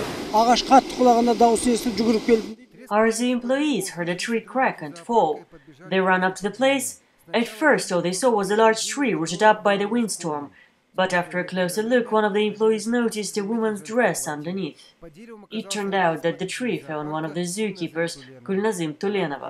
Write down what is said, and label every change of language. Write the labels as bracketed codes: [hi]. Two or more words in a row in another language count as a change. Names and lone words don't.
[kk] Ағаш қатты құлағанда дауыс естіп жүгіріп келдім дейді. [en] Our zoo employees heard a tree crack and fall. They ran up to the place. At first, all they saw was a large tree rooted up by the windstorm, but after a closer look, one of the employees noticed a woman's dress underneath. It turned out that the tree fell on one of the zookeepers, Gulnazym Tulenova.